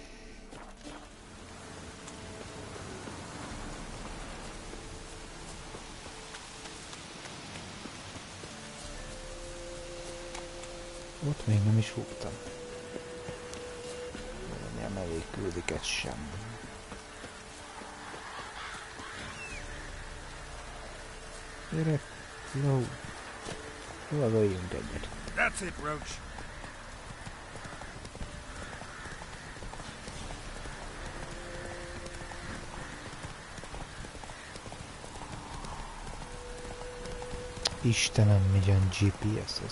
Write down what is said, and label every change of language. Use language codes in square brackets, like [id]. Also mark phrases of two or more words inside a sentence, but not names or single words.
[hu] Ott még nem is voltam. Nem elég küldik ezt sem. Gyere, ló! Lovagoljunk egyet. [en] That's it, Roach. [hu] Istenem, milyen GPS ez.